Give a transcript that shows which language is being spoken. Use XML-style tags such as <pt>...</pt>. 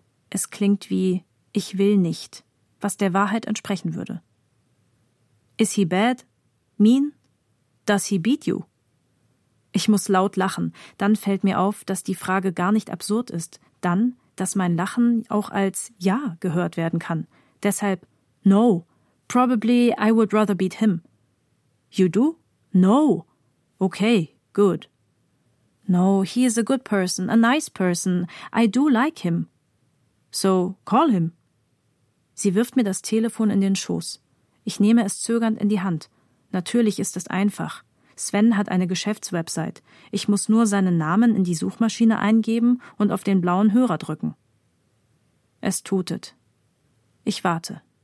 <de>Es klingt wie, ich will nicht, was der Wahrheit entsprechen würde.</de> <en>Is he bad? Mean? Does he beat you?</en> <de>Ich muss laut lachen, dann fällt mir auf, dass die Frage gar nicht absurd ist, dann, dass mein Lachen auch als Ja gehört werden kann. Deshalb,</de> <en>no, probably I would rather beat him. You do? No. Okay, good. No, he is a good person, a nice person. I do like him. So, call him.</en> <de>Sie wirft mir das Telefon in den Schoß. Ich nehme es zögernd in die Hand. Natürlich ist es einfach. Sven hat eine Geschäftswebsite. Ich muss nur seinen Namen in die Suchmaschine eingeben und auf den blauen Hörer drücken. Es tutet. Ich warte.</de>